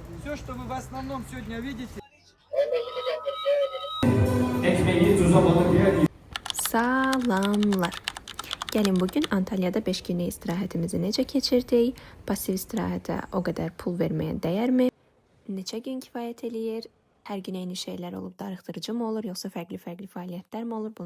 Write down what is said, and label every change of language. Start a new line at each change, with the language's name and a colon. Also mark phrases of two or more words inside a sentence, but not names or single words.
Russian: все, что вы в основном сегодня видите.
Turkish: Ekmeği tuza balık
Azerbaijani: Salamlar. Gəlin bugün Antalya'da 5 günlük istirahətimizi necə keçirdik? Pasiv istirahətə o qədər pul verməyə dəyərmi? Neçə gün kifayət eləyir? Hər gün eyni şeylər olub darıxdırıcı mı olur, yoxsa fərqli fəaliyyətlər mi olur?